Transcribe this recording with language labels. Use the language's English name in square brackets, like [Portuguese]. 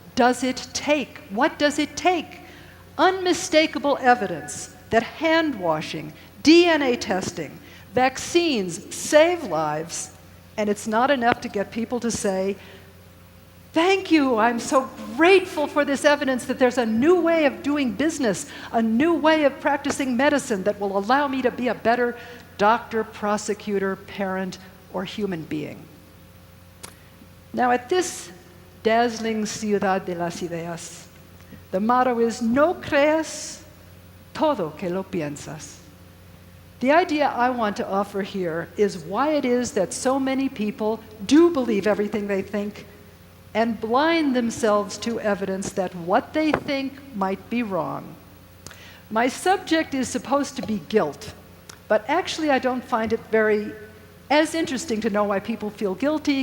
[English] does it take? What does it take? Unmistakable evidence that hand washing, DNA testing, vaccines save lives, and it's not enough to get people to say, thank you, I'm so grateful for this evidence that there's a new way of doing business, a new way of practicing medicine that will allow me to be a better doctor, prosecutor, parent, or human being. Now, at this dazzling [Spanish] ciudad de las ideas, [English] the motto is, [Spanish] no creas todo que lo piensas. [English] The idea I want to offer here is why it is that so many people do believe everything they think and blind themselves to evidence that what they think might be wrong. My subject is supposed to be guilt, but actually I don't find it as interesting to know why people feel guilty.